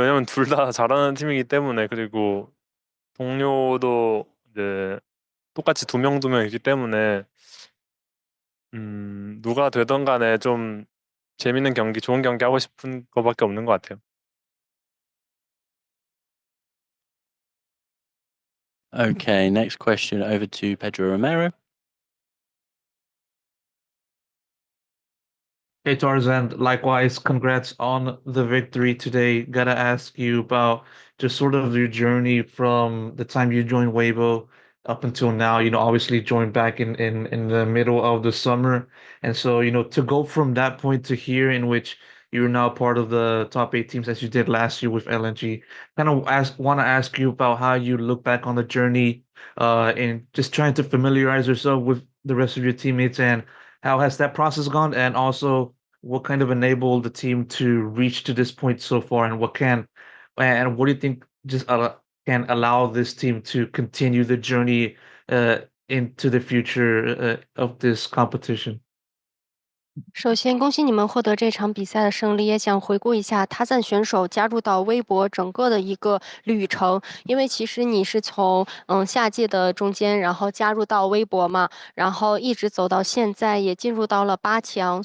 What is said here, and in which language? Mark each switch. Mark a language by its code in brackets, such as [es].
[ko] 왜냐면 둘 다 잘하는 팀이기 때문에, 그리고 동료도 이제 똑같이 두 명 있기 때문에 누가 되던 간에 좀 재밌는 경기, 좋은 경기 하고 싶은 거밖에 없는 것 같아요. [en] Okay, next question over to Pedro Romero. Hey Tarzan, likewise, congrats on the victory today. Gotta ask you about just sort of your journey from the time you joined Weibo up until now. Obviously joined back in the middle of the summer. And so, to go from that point to here in which you're now part of the top 8 teams as you did last year with LNG, want to ask you about how you look back on the journey and just trying to familiarize yourself with the rest of your teammates, and how has that process gone? And also, what kind of enabled the team to reach to this point so far? And what do you think just can allow this team to continue the journey into the future of this competition? [zh] 首先，恭喜你们获得这场比赛的胜利。也想回顾一下他赞选手加入到微博整个的一个旅程，因为其实你是从夏季的中间，然后加入到微博嘛，然后一直走到现在，也进入到了8强。